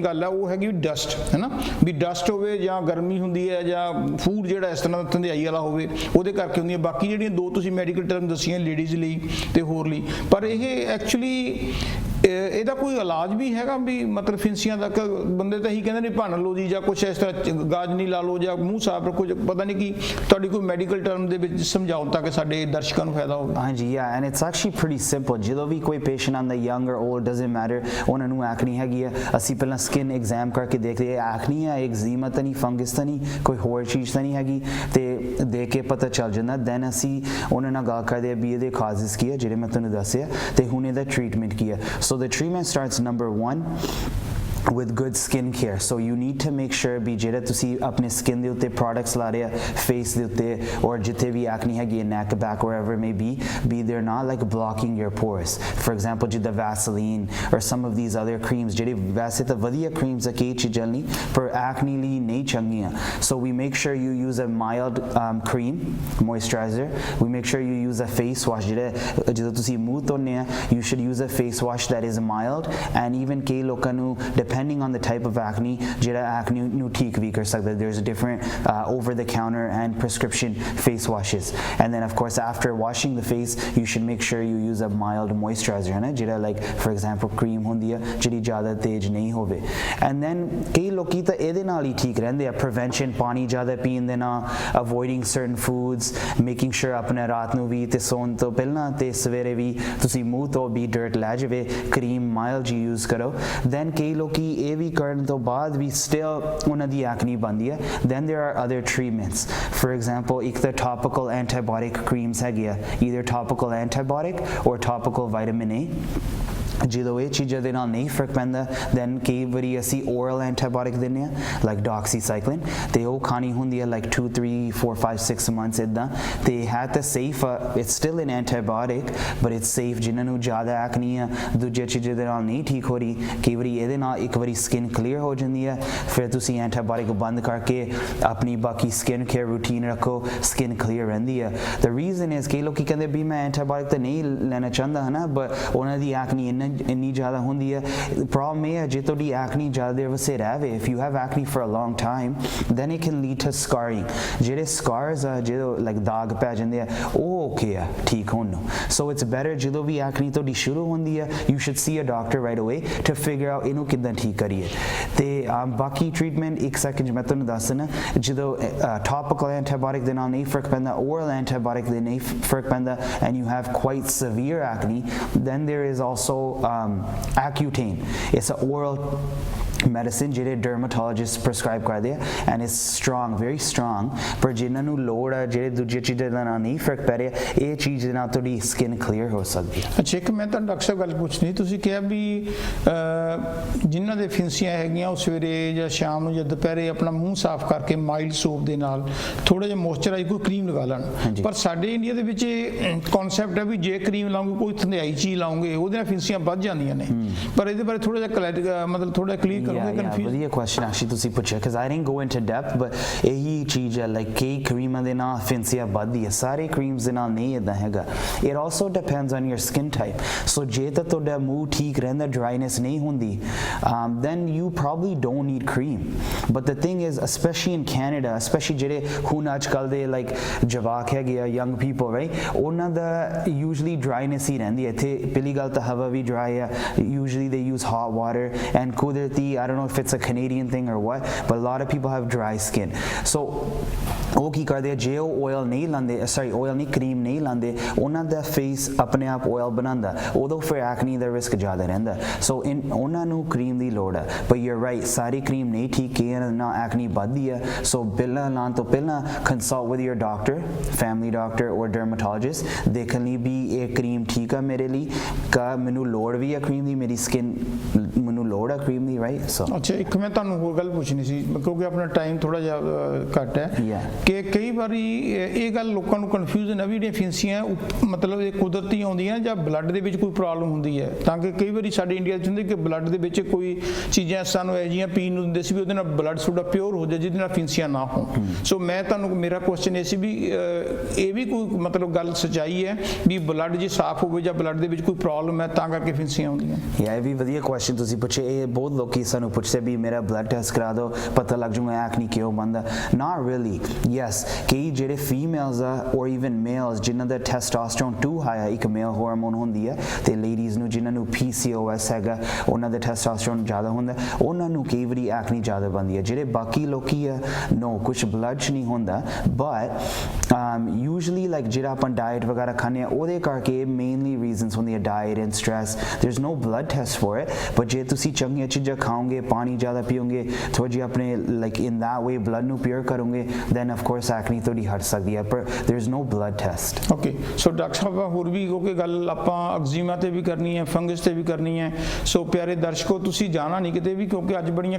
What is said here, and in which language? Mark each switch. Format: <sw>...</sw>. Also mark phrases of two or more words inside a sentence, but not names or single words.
<pa>ਗੱਲ ਆ ਉਹ ਹੈਗੀ ਡਸਟ ਹੈ ਨਾ ਵੀ ਡਸਟ ਹੋਵੇ ਜਾਂ ਗਰਮੀ ਹੁੰਦੀ ਹੈ ਜਾਂ ਫੂਡ ਜਿਹੜਾ ਇਸ ਤਰ੍ਹਾਂ ਦਾ ਧੰਦਿਆਈ ਵਾਲਾ ਹੋਵੇ ਉਹਦੇ ਕਰਕੇ ਹੁੰਦੀਆਂ ਬਾਕੀ ਜਿਹੜੀਆਂ ਦੋ ਤੁਸੀਂ</pa> <en>medical term</en> <pa>ਦੱਸੀਆਂ ਲੇਡੀਜ਼ ਲਈ ਤੇ ਹੋਰ ਲਈ ਪਰ ਇਹ ਐਕਚੁਅਲੀ ਇਹਦਾ ਕੋਈ ਇਲਾਜ ਵੀ ਹੈਗਾ ਵੀ ਮਤਲਬ ਫਿੰਸੀਆਂ ਦਾ ਬੰਦੇ ਤਾਂ ਇਹੀ ਕਹਿੰਦੇ ਨੇ ਭੰਨ ਲਓ ਜੀ ਜਾਂ ਕੁਛ ਇਸ ਤਰ੍ਹਾਂ ਗਾਜ ਨਹੀਂ ਲਾ ਲਓ ਜਾਂ ਮੂੰਹ ਸਾਫ਼ ਰੱਖੋ ਪਤਾ ਨਹੀਂ ਕੀ ਤੁਹਾਡੀ ਕੋਈ</pa> <en>medical term</en> <pa>ਦੇ ਵਿੱਚ ਸਮਝਾਓ ਤਾਂ ਕਿ ਸਾਡੇ ਦਰਸ਼ਕਾਂ ਨੂੰ ਫਾਇਦਾ ਹੋਵੇ ਹਾਂਜੀ</pa> <en>yeah and it's actually pretty simple</en> <pa>ਜਦੋਂ ਵੀ ਕੋਈ ਪੇਸ਼ੈਂਟ ਆਉਂਦਾ</pa> <en>young or old doesn't matter</en> <pa>ਉਹਨਾਂ ਨੂੰ acne ਹੈਗੀ ਆ ਅਸੀਂ ਪਹਿਲਾਂ</pa> <en>skin exam</en> <pa>ਕਰਕੇ ਦੇਖਦੇ ਆ acne ਆ eczema ਤਾਂ ਨਹੀਂ fungus ਤਾਂ ਨਹੀਂ ਕੋਈ ਹੋਰ ਚੀਜ਼ ਤਾਂ ਨਹੀਂ ਹੈਗੀ ਤੇ ਦੇਖ ਕੇ ਪਤਾ ਚੱਲ ਜਾਂਦਾ then ਅਸੀਂ ਉਹਨਾਂ ਨਾਲ ਗੱਲ ਕਰਦੇ ਆ ਵੀ ਇਹਦੇ ਕਾਜ਼ਸ ਕੀ ਆ ਜਿਹੜੇ ਮੈਂ ਤੁਹਾਨੂੰ ਦੱਸਿਆ ਤੇ ਹੁਣ ਇਹਦਾ ਟ੍ਰੀਟਮੈਂਟ ਕੀ ਆ</pa> <en>so the treatment starts number 1 with good skin care so you need to make sure</en> <pa>ਵੀ ਜਿਹੜੇ ਤੁਸੀਂ ਆਪਣੇ skin ਦੇ ਉੱਤੇ products ਲਾ ਰਹੇ ਆ face ਦੇ ਉੱਤੇ or ਜਿੱਥੇ ਵੀ acne ਹੈਗੀ</pa> <en>neck back wherever it may be they're not like blocking your pores for example ਜਿੱਦਾਂ Vaseline or some of these other creams</en> <pa>ਜਿਹੜੇ ਵੈਸੇ ਤਾਂ ਵਧੀਆ creams ਆ ਕਈ ਚੀਜ਼ਾਂ ਲਈ ਪਰ acne ਲਈ ਨਹੀਂ ਚੰਗੀਆਂ</pa> <en>so we make sure you use a mild cream moisturizer we make sure you use a face wash</en> <pa>ਜਦੋਂ ਤੁਸੀਂ ਮੂੰਹ ਧੋਨੇ ਆ</pa> <en>you should use a face wash that is mild and even</en> <pa>ਕਈ ਲੋਕਾਂ ਨੂੰ</pa> <en>depending on the type of acne</en> <pa>ਜਿਹੜਾ acne ਨੂੰ ਠੀਕ ਵੀ ਕਰ ਸਕਦਾ</pa> <en>there's a different over the counter and prescription face washes and then of course after washing the face you should make sure you use a mild moisturizer</en> <pa>ਹੈ ਨਾ ਜਿਹੜਾ</pa> <en>like for example cream</en> <pa>ਹੁੰਦੀ ਆ ਜਿਹੜੀ ਜ਼ਿਆਦਾ ਤੇਜ਼ ਨਹੀਂ ਹੋਵੇ</pa> <en>and then</en> <pa>ਕਈ ਲੋਕੀ ਤਾਂ ਇਹਦੇ ਨਾਲ ਹੀ ਠੀਕ ਰਹਿੰਦੇ ਆ prevention ਪਾਣੀ ਜ਼ਿਆਦਾ ਪੀਣ ਦੇ ਨਾਲ</pa> <en>avoiding certain foods making sure</en> <pa>ਆਪਣੇ ਰਾਤ ਨੂੰ ਵੀ ਤੇ ਸੌਣ ਤੋਂ ਪਹਿਲਾਂ ਤੇ ਸਵੇਰੇ ਵੀ ਤੁਸੀਂ ਮੂੰਹ ਤੋਂ ਵੀ dirt ਲੈ ਜਾਵੇ</pa> <en>cream mild</en> <pa>ਜੀ use ਕਰੋ then ਕਈ ਲੋਕੀ ਇਹ ਵੀ ਕਰਨ ਤੋਂ ਬਾਅਦ ਵੀ still ਉਹਨਾਂ ਦੀ acne ਬਣਦੀ ਹੈ</pa> <en>then there are other treatments for example</en> <pa>ਇੱਕ ਤਾਂ</pa> <en>topical antibiotic creams</en> <pa>ਹੈਗੀ ਆ</pa> <en>either topical antibiotic or topical vitamin A</en> <pa>ਜਦੋਂ ਇਹ ਚੀਜ਼ਾਂ ਦੇ ਨਾਲ ਨਹੀਂ ਫਰਕ ਪੈਂਦਾ then ਕਈ ਵਾਰੀ ਅਸੀਂ</pa> <en>oral antibiotic</en> <pa>ਦਿੰਦੇ ਆ like doxycycline ਤੇ ਉਹ ਖਾਣੀ ਹੁੰਦੀ ਹੈ</pa> <en>like 2 3 4 5 6 months</en> <pa>ਇਦਾਂ ਤੇ ਹੈ ਤਾਂ safe</pa> <en>it's still an antibiotic but it's safe</en> <pa>ਜਿਨ੍ਹਾਂ ਨੂੰ ਜ਼ਿਆਦਾ acne ਆ ਦੂਜੇ ਚੀਜ਼ਾਂ ਦੇ ਨਾਲ ਨਹੀਂ ਠੀਕ ਹੋ ਰਹੀ ਕਈ ਵਾਰੀ ਇਹਦੇ ਨਾਲ ਇੱਕ ਵਾਰੀ</pa> <en>skin clear</en> <pa>ਹੋ ਜਾਂਦੀ ਹੈ ਫਿਰ ਤੁਸੀਂ antibiotic ਬੰਦ ਕਰਕੇ ਆਪਣੀ ਬਾਕੀ</pa> <en>skin care routine</en> <pa>ਰੱਖੋ</pa> <en>skin clear</en> <pa>ਰਹਿੰਦੀ ਹੈ</pa> <en>the reason is</en> <pa>ਕਈ ਲੋਕੀ ਕਹਿੰਦੇ ਵੀ ਮੈਂ antibiotic ਤਾਂ ਨਹੀਂ ਲੈਣਾ ਚਾਹੁੰਦਾ ਹੈ ਨਾ but ਉਹਨਾਂ ਦੀ acne ਇੰਨੀ ਜ਼ਿਆਦਾ ਹੁੰਦੀ ਹੈ ਪ੍ਰੋਬਲਮ ਇਹ ਹੈ ਜੇ ਤੁਹਾਡੀ acne ਜ਼ਿਆਦਾ ਦੇਰ ਵਸੇ ਰਹੇ</pa> <en>if you have acne for a long time then it can lead to scarring</en> <pa>ਜਿਹੜੇ scars ਆ ਜਿਹੜੇ like ਦਾਗ ਪੈ ਜਾਂਦੇ ਆ ਉਹ okay ਆ ਠੀਕ ਹੋਣ ਨੂੰ</pa> <en>so it's better</en> <pa>ਜਦੋਂ ਵੀ acne ਤੁਹਾਡੀ ਸ਼ੁਰੂ ਹੁੰਦੀ ਹੈ</pa> <en>you should see a doctor right away to figure out</en> <pa>ਇਹਨੂੰ ਕਿੱਦਾਂ ਠੀਕ ਕਰੀਏ ਤੇ ਬਾਕੀ ਟ੍ਰੀਟਮੈਂਟ ਇੱਕ ਸੈਕਿੰਡ ਮੈਂ ਤੁਹਾਨੂੰ ਦੱਸਣਾ ਜਦੋਂ</pa> <en>topical antibiotic</en> <pa>ਦੇ ਨਾਲ ਨਹੀਂ ਫਰਕ ਪੈਂਦਾ</pa> <en>oral antibiotic</en> <pa>ਦੇ ਨਹੀਂ ਫਰਕ ਪੈਂਦਾ</pa> <en>and you have quite severe acne then there is also</en> <pa>Accutane</pa> <en>it's an oral medicine</en> <pa>ਜਿਹੜੇ</pa> <en>dermatologist prescribe</en> <pa>ਕਰਦੇ ਆ</pa> <en>and it's strong very strong</en> <pa>ਪਰ ਜਿਨ੍ਹਾਂ ਨੂੰ ਲੋੜ ਆ ਜਿਹੜੇ ਦੂਜੇ ਚੀਜ਼ਾਂ ਦਾ ਨਹੀਂ ਫਰਕ ਪੈ ਰਿਹਾ ਇਹ ਚੀਜ਼ ਦੇ ਨਾਲ ਤੁਹਾਡੀ</pa> <en>skin clear</en> <pa>ਹੋ ਸਕਦੀ ਹੈ ਅੱਛਾ ਇੱਕ ਮੈਂ ਤਾਂ ਡਾਕਟਰ ਸਾਹਿਬ ਗੱਲ ਪੁੱਛਣੀ ਤੁਸੀਂ ਕਿਹਾ ਵੀ ਜਿਨ੍ਹਾਂ ਦੇ ਫਿੰਸੀਆਂ ਹੈਗੀਆਂ ਉਹ ਸਵੇਰੇ ਜਾਂ ਸ਼ਾਮ ਨੂੰ ਜਾਂ ਦੁਪਹਿਰੇ ਆਪਣਾ ਮੂੰਹ ਸਾਫ਼ ਕਰਕੇ</pa> <en>mild soap</en> <pa>ਦੇ ਨਾਲ ਥੋੜਾ ਜਿਹਾ ਮੋਇਸਚਰਾਈਜ਼ ਕੋਈ ਕਰੀਮ ਲਗਾ ਲੈਣ ਪਰ ਸਾਡੇ ਇੰਡੀਆ ਦੇ ਵਿੱਚ ਇਹ ਕਨਸੈਪਟ ਹੈ ਵੀ ਜੇ ਕਰੀਮ ਲਾਉਂਗੇ ਕੋਈ ਧੰਦਿਆਈ ਚੀਜ਼ ਲਾਉਂਗੇ ਉਹਦੇ ਨਾਲ ਫਿੰਸੀਆਂ ਵੱਧ ਜਾਂਦੀਆਂ ਨੇ ਪਰ ਇਹਦੇ ਬਾਰੇ ਥੋੜਾ ਜਿਹਾ ਮਤਲਬ ਥੋੜਾ ਕਲੀਅਰ ਕਰੋਗੇ ਕਨਫਿਊਜ਼ ਵਧੀਆ</pa> <en>question actually</en> <pa>ਤੁਸੀਂ ਪੁੱਛਿਆ</pa> <en>because I didn't go into depth but</en> <pa>ਇਹੀ ਚੀਜ਼ ਹੈ ਲਾਈਕ ਕਈ ਕਰੀਮਾਂ ਦੇ ਨਾਲ ਫਿੰਸੀਆ ਵੱਧਦੀ ਹੈ ਸਾਰੇ ਕਰੀਮਸ ਦੇ ਨਾਲ ਨਹੀਂ ਇਦਾਂ ਹੈਗਾ</pa> <en>it also depends on your skin type so</en> <pa>ਜੇ ਤਾਂ ਤੁਹਾਡਾ ਮੂੰਹ ਠੀਕ ਰਹਿੰਦਾ dryness ਨਹੀਂ ਹੁੰਦੀ</pa> <en>then you probably don't need cream but the thing is especially in Canada especially</en> <pa>ਜਿਹੜੇ ਹੁਣ ਅੱਜ ਕੱਲ੍ਹ ਦੇ ਲਾਈਕ ਜਵਾਕ ਹੈਗੇ ਆ</pa> <en>young people right</en> <pa>ਉਹਨਾਂ ਦਾ</pa> <en>usually dryness</en> <pa>ਹੀ ਰਹਿੰਦੀ ਹੈ ਇੱਥੇ ਪਹਿਲੀ ਗੱਲ ਤਾਂ ਹਵਾ ਵੀ</pa> <en>dry ਆ usually they use hot water and ਕੁਦਰਤੀ I don't know if it's a Canadian thing or what but a lot of people have dry skin so</en> <pa>ਉਹ ਕੀ ਕਰਦੇ ਆ ਜੇ ਉਹ oil ਨਹੀਂ ਲਾਉਂਦੇ oil ਨਹੀਂ cream ਨਹੀਂ ਲਾਉਂਦੇ ਉਹਨਾਂ ਦਾ face ਆਪਣੇ ਆਪ oil ਬਣਾਉਂਦਾ ਉਦੋਂ ਫਿਰ acne ਦਾ risk ਜ਼ਿਆਦਾ ਰਹਿੰਦਾ so ਉਹਨਾਂ ਨੂੰ cream ਦੀ ਲੋੜ ਹੈ</pa> <en>but you're right</en> <pa>ਸਾਰੀ cream ਨਹੀਂ ਠੀਕ ਹੈ ਨਾ acne ਵੱਧਦੀ ਹੈ so ਪਹਿਲਾਂ ਲਾਉਣ ਤੋਂ ਪਹਿਲਾਂ</pa> <en>consult with your doctor family doctor or dermatologist</en> <pa>ਦੇਖਣ ਲਈ ਵੀ ਇਹ cream ਠੀਕ ਆ ਮੇਰੇ ਲਈ ਕਾ ਮੈਨੂੰ ਲੋੜ ਵੀ ਹੈ cream ਦੀ ਮੇਰੀ skin ਮੈਨੂੰ ਲੋੜ ਹੈ cream ਦੀ</pa> <en>right so</en> <pa>ਅੱਛਾ ਇੱਕ ਮੈਂ ਤੁਹਾਨੂੰ ਹੋਰ ਗੱਲ ਪੁੱਛਣੀ ਸੀ ਕਿਉਂਕਿ ਆਪਣਾ ਟਾਈਮ ਥੋੜਾ ਜਿਹਾ ਘੱਟ ਹੈ ਕਿ ਕਈ ਵਾਰੀ ਇਹ ਗੱਲ ਲੋਕਾਂ ਨੂੰ ਕਨਫਿਊਜ਼ਨ ਹੈ ਵੀ ਜਿਹੜੀਆਂ ਫਿੰਸੀਆਂ ਮਤਲਬ ਇਹ ਕੁਦਰਤੀ ਆਉਂਦੀਆਂ ਜਾਂ ਬਲੱਡ ਦੇ ਵਿੱਚ ਕੋਈ ਪ੍ਰੋਬਲਮ ਹੁੰਦੀ ਹੈ ਤਾਂ ਕਿ ਕਈ ਵਾਰੀ ਸਾਡੇ ਇੰਡੀਆ 'ਚ ਹੁੰਦੇ ਕਿ ਬਲੱਡ ਦੇ ਵਿੱਚ ਕੋਈ ਚੀਜ਼ਾਂ ਸਾਨੂੰ ਇਹੋ ਜਿਹੀਆਂ ਪੀਣ ਨੂੰ ਦਿੰਦੇ ਸੀ ਵੀ ਉਹਦੇ ਨਾਲ ਬਲੱਡ ਤੁਹਾਡਾ ਪਿਓਰ ਹੋ ਜਾਏ ਜਿਹਦੇ ਨਾਲ ਫਿੰਸੀਆਂ ਨਾ ਹੋਣ ਸੋ ਮੈਂ ਤੁਹਾਨੂੰ ਮੇਰਾ ਕੁਐਸਚਨ ਇਹ ਸੀ ਵੀ ਇਹ ਵੀ ਕੋਈ ਮਤਲਬ ਗੱਲ ਸੱਚਾਈ ਹੈ ਵੀ ਬਲੱਡ ਜੇ ਸਾਫ਼ ਹੋਵੇ ਜਾਂ ਬਲੱਡ ਦੇ ਵਿੱਚ ਕੋਈ ਪ੍ਰੋਬਲਮ ਹੈ ਤਾਂ ਕਰਕੇ ਫਿੰਸੀਆਂ ਆਉਂਦੀਆਂ ਇਹ ਵੀ ਵਧੀਆ ਕੁਐਸਚਨ ਤੁਸੀਂ ਪੁੱਛੇ ਇਹ ਬਹੁਤ ਲੋਕੀ ਸਾਨੂੰ ਪੁੱਛਦੇ ਵੀ ਮੇਰਾ</pa> <en>blood test</en> <pa>ਕਰਾ ਦਿਓ ਪਤਾ ਲੱਗ ਜੂਗਾ ਐਕਨੀ ਕਿਉਂ ਬਣਦਾ</pa> <en>not really yes</en> <pa>ਕਈ ਜਿਹੜੇ ਫੀਮੇਲਸ ਆ</pa> <en>or even males</en> <pa>ਜਿਨ੍ਹਾਂ ਦਾ</pa> <en>testosterone too high</en> <pa>ਹੈ ਇੱਕ</pa> <en>male hormone</en> <pa>ਹੁੰਦੀ ਹੈ ਤੇ ਲੇਡੀਜ਼ ਨੂੰ ਜਿਨ੍ਹਾਂ ਨੂੰ PCOS ਹੈਗਾ ਉਹਨਾਂ ਦਾ ਟੈਸਟੋਸਟੇਰੋਨ ਜ਼ਿਆਦਾ ਹੁੰਦਾ ਉਹਨਾਂ ਨੂੰ ਕਈ ਵਾਰੀ ਐਕਨੀ ਜ਼ਿਆਦਾ ਬਣਦੀ ਹੈ ਜਿਹੜੇ ਬਾਕੀ ਲੋਕੀ ਆ ਨੋ ਕੁਛ ਬਲੱਡ 'ਚ ਨਹੀਂ ਹੁੰਦਾ</pa> <en>but usually like</en> <pa>ਜਿਹੜਾ ਆਪਾਂ ਡਾਈਟ ਵਗੈਰਾ ਖਾਂਦੇ ਆ ਉਹਦੇ ਕਰਕੇ</pa> <en>mainly reasons</en> <pa>ਹੁੰਦੀਆਂ</pa> <en>diet and stress there's no blood test for it but</en> <pa>ਜੇ ਤੁਸੀਂ ਚੰਗੀਆਂ ਚੀਜ਼ਾਂ ਖਾਓਗੇ ਪਾਣੀ ਜ਼ਿਆਦਾ ਪੀਓਗੇ ਥੋੜ੍ਹੀ ਜਿਹੀ ਆਪਣੇ</pa> <en>like in that way blood</en> <pa>ਨੂੰ ਪਿਓਰ ਕਰੋਗੇ</pa> <en>then of course acne</en> <pa>ਤੁਹਾਡੀ ਹਟ ਸਕਦੀ ਹੈ ਪਰ</pa> <en>there's no blood test okay so</en> <pa>ਡਾਕਟਰ ਸਾਹਿਬ ਹੋਰ ਵੀ ਕਿਉਂਕਿ ਗੱਲ ਆਪਾਂ ਐਗਜ਼ੀਮਾ ਤੇ ਵੀ ਕਰਨੀ ਹੈ ਫੰਗਸ ਤੇ ਵੀ ਕਰਨੀ ਹੈ ਸੋ ਪਿਆਰੇ ਦਰਸ਼ਕੋ ਤੁਸੀਂ ਜਾਣਾ ਨਹੀਂ ਕਿਤੇ ਵੀ ਕਿਉਂਕਿ ਅੱਜ ਬੜੀਆਂ</pa>